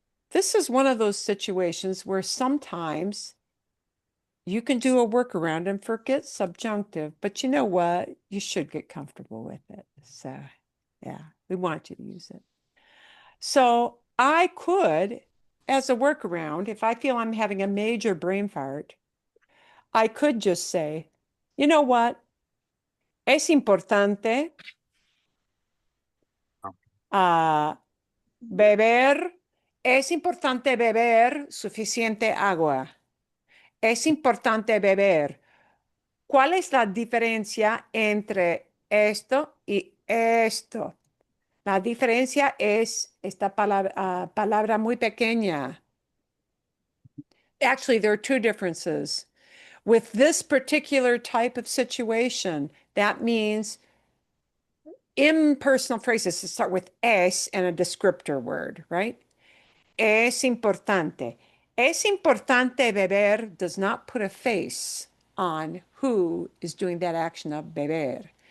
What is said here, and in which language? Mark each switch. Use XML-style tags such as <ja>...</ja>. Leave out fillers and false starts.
<en>This is one of those situations where sometimes you can do a workaround and forget subjunctive, but you know what? You should get comfortable with it. So, yeah, we want you to use it. So I could, as a workaround, if I feel I'm having a major brain fart, I could just say, you know what?</en> <es>Es importante beber, es importante beber suficiente agua. Es importante beber. ¿Cuál es la diferencia entre esto y esto? La diferencia es esta palabra muy pequeña.</es> <en>Actually, there are two differences. With this particular type of situation, that means impersonal phrases that start with es and a descriptor word, right? Es importante. Es importante beber does not put a face on who is doing that action of beber.</en>